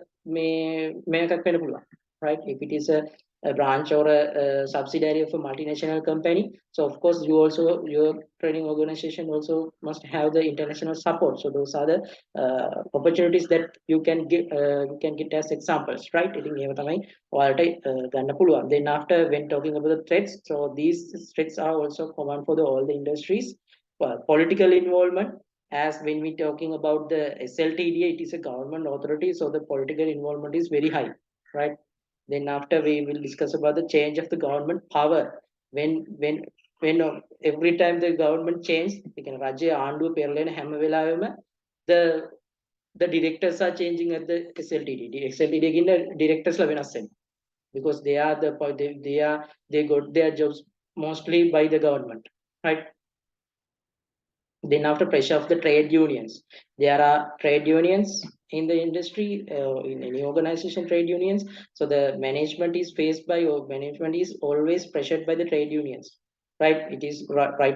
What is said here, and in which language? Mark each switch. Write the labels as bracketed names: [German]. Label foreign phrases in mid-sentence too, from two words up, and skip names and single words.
[Sinhala] මේකක් වෙන්න පුළුවන් [English] right if it is a branch or a subsidiary of a multinational company so of course your training organization also must have the international support so those are the opportunities that you can get as examples right [Sinhala] ඉතින් ඒව තමයි ඔයාලට ගන්න පුළුවන් [English] then after when talking about the threats so these threats are also common for all the industries political involvement as when we talking about the SLTD it is a government authority so the political involvement is very high right then after we will discuss about the change of the government power when every time the government change we can [Sinhala] රජය ආණ්ඩුව පෙරලෙන හැම වෙලාවෙම [English] the directors are changing at the SLTD [Sinhala] එකකින් directors ලා වෙනස් වෙනවා [English] because they are they got their jobs mostly by the government right then after pressure of the trade unions there are trade unions in the industry in any organization trade unions so the management is faced by or management is always pressured by the trade unions right it is right